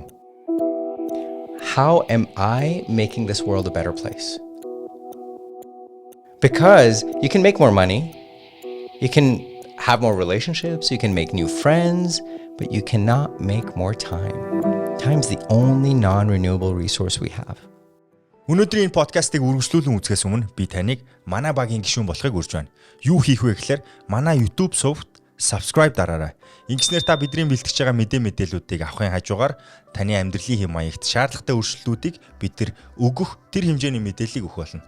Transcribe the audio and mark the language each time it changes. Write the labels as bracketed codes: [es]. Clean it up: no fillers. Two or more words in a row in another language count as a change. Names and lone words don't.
[en] How am I making this world a better place? Because you can make more money, you can have more relationships, you can make new friends, but you cannot make more time. Time's the only non-renewable resource we have. [mn] Өнөөдрийн подкастыг үргэлжлүүлэн үзэхээс өмнө би таныг манай багийн гишүүн болохыг урьж байна. Юу хийх вэ гэхээр манай YouTube сувгт subscribe дараарай. Ингэснээр та бидний бэлтгэж байгаа мэдээллүүдийг авахын хажуугаар таны амьдралын хэм маягт шаардлагатай өөрчлөлтүүдийг бид нар өгөх тэр хэмжээний мэдээллийг өгөх болно.